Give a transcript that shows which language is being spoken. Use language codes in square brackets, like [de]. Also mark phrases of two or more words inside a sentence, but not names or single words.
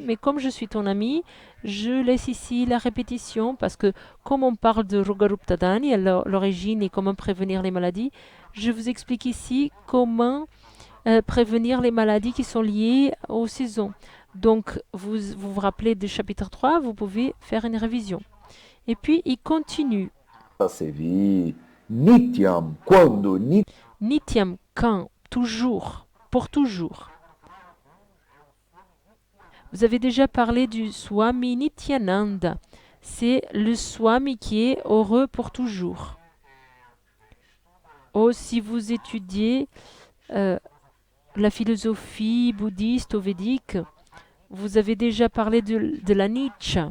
[fr] Mais comme je suis ton ami, je laisse ici la répétition parce que comme on parle de Rogaruptadanya, l'origine et comment prévenir les maladies, je vous explique ici comment prévenir les maladies qui sont liées aux saisons. Donc, vous rappelez du chapitre 3, vous pouvez faire une révision. Et puis, il continue. [sa] Nityam, quando? Nityam, [fr] quand? Toujours. Pour toujours. Vous avez déjà parlé du Swami Nityananda. C'est le Swami qui est heureux pour toujours. Oh, si vous étudiez la philosophie bouddhiste ou védique, vous avez déjà parlé de l'anicca.